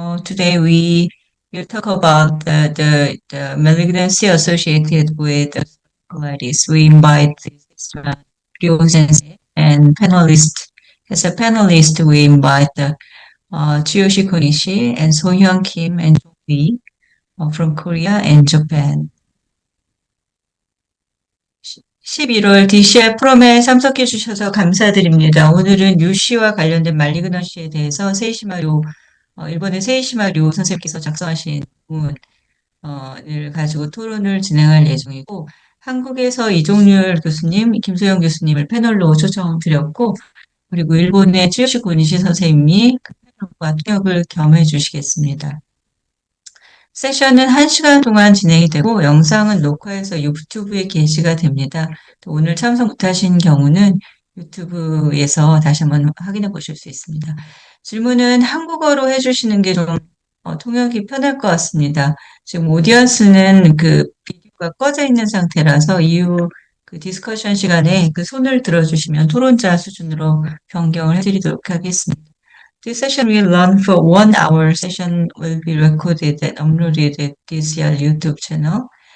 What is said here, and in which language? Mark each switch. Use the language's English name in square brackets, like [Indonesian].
[English] Today we will talk about the malignancy associated with colitis. We invite Ryo Sensei and panelist. As a panelist, we invite Chiyoshi Konishi and So-hyun Kim and Jong Lee from Korea and Japan. [Korean] 11월 DCI 프롬에 참석해 주셔서 감사드립니다. 오늘은 유씨와 관련된 말리그넌시에 대해서 일본의 세이시마 료 선생님께서 작성하신 논문을 가지고 토론을 진행할 예정이고, 한국에서 이종률 교수님, 김소영 교수님을 패널로 초청드렸고, 그리고 일본의 츠요시 고니시 선생님이 그 패널과 통역을 겸해 주시겠습니다. 세션은 1시간 동안 진행이 되고 영상은 녹화해서 유튜브에 게시가 됩니다. 오늘 참석 못하신 경우는 유튜브에서 다시 한번 확인해 보실 수 있습니다. 질문은 한국어로 해주시는 게 좀 통역이 편할 것 같습니다. 지금 오디언스는 그 비디오가 꺼져 있는 상태라서 이후 그 디스커션 시간에 그 손을 들어주시면 토론자 수준으로 변경을 해드리도록 하겠습니다. [English] This session will run for 1 hour. Session will be recorded and uploaded at DCR YouTube channel.